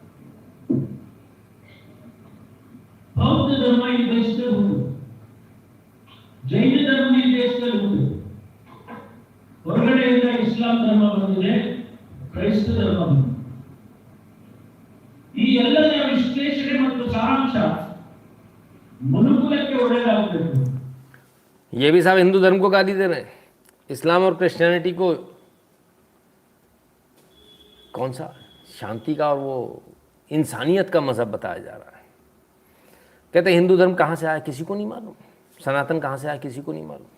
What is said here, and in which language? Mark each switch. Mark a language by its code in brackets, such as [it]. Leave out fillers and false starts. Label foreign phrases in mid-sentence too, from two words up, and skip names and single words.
[kn] ಬೌದ್ಧ ಧರ್ಮ ಈ ದೇಶದಲ್ಲಿ ಹುಟ್ಟು, ಜೈನ ಧರ್ಮ ಈ ದೇಶದಲ್ಲಿ ಹುಟ್ಟು, ಹೊರಗಡೆಯಿಂದ ಇಸ್ಲಾಂ ಧರ್ಮ ಬಂದಿದೆ, ಕ್ರೈಸ್ತ ಧರ್ಮ ಬಂದಿದೆ. ಈ ಎಲ್ಲದರ ವಿಶ್ಲೇಷಣೆ ಮತ್ತು ಸಾರಾಂಶ ಮನುಕುಲಕ್ಕೆ ಒಳ್ಳೆಯದಾಗಬೇಕು. [hi] ये भी साहब हिंदू धर्म को गाली दे रहे हैं, इस्लाम और क्रिश्चियनिटी को कौन सा शांति का और वो इंसानियत का मज़हब बताया जा रहा है। कहते हैं हिंदू धर्म कहाँ से आया किसी को नहीं मालूम, सनातन कहाँ से आया किसी को नहीं मालूम।